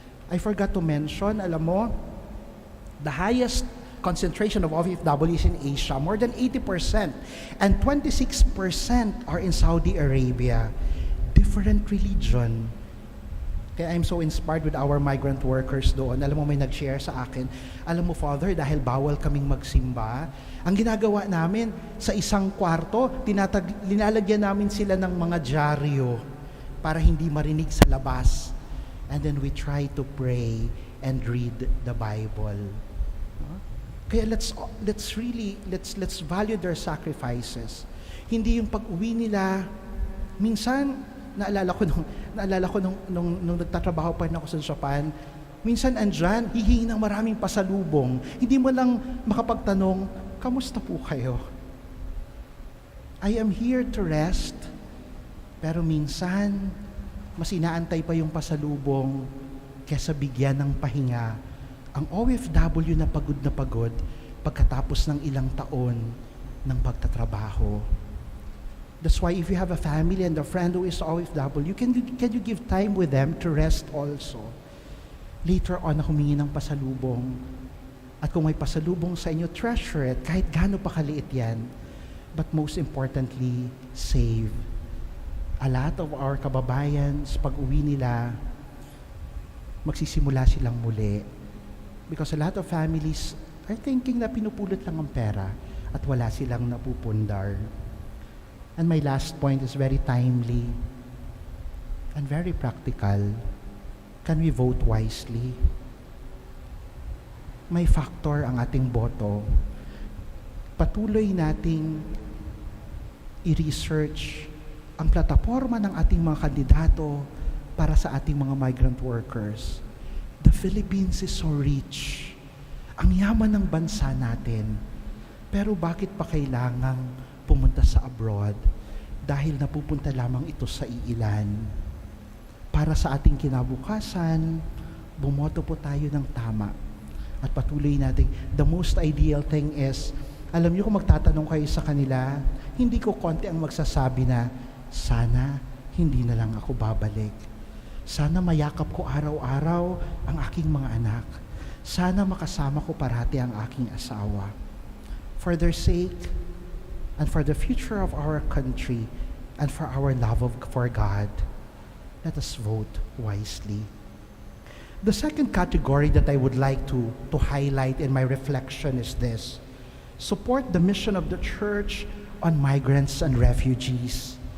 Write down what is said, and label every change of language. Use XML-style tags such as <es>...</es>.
<en>I forgot to mention,</en> <tl>alam mo,</tl> <en>the highest concentration of OFWs in Asia, more than 80%, and 26% are in Saudi Arabia. Different religion. Kaya I'm so inspired with our migrant workers doon.</en> <tl>Alam mo, may nag-share sa akin, alam mo, Father, dahil bawal kaming magsimba, ang ginagawa namin, sa isang kwarto, linalagyan namin sila ng mga dyaryo para hindi marinig sa labas.</tl> <en>And then we try to pray and read the Bible. Kaya let's value their sacrifices.</en> <tl>Hindi yung pag-uwi nila, minsan, naalala ko nung nagtatrabaho pa rin ako sa Japan, minsan andyan, hihingi ng maraming pasalubong. Hindi mo lang makapagtanong, kamusta po kayo?</tl> <en>I am here to rest,</en> <tl>pero minsan, mas inaantay pa yung pasalubong kesa bigyan ng pahinga ang OFW na pagod pagkatapos ng ilang taon ng pagtatrabaho.</tl> <en>That's why if you have a family and a friend who is OFW, can you give time with them to rest also? Later on,</en> <tl>humingi ng pasalubong. At kung may pasalubong sa inyo,</tl> <en>treasure it,</en> <tl>kahit gaano pa kaliit yan.</tl> <en>But most importantly, save. A lot of our</en> <tl>kababayans, pag uwi nila, magsisimula silang muli.</tl> <en>Because a lot of families are thinking</en> <tl>na pinupulot lang ang pera at wala silang napupundar.</tl> <en>And my last point is very timely and very practical. Can we vote wisely?</en> <tl>May factor ang ating boto. Patuloy nating i-research ang plataforma ng ating mga kandidato para sa ating mga migrant workers.</tl> <en>The Philippines is so rich.</en> <tl>Ang yaman ng bansa natin. Pero bakit pa kailangang pumunta sa abroad? Dahil napupunta lamang ito sa iilan. Para sa ating kinabukasan, bumoto po tayo ng tama. At patuloy natin,</tl> <en>the most ideal thing is,</en> <tl>alam niyo kung magtatanong kayo sa kanila, hindi ko konti ang magsasabi na, sana hindi na lang ako babalik. Sana mayakap ko araw-araw ang aking mga anak. Sana makasama ko parati ang aking asawa.</tl> <en>For their sake, and for the future of our country, and for our love for God, let us vote wisely. The second category that I would like to highlight in my reflection is this: support the mission of the church on migrants and refugees.</en>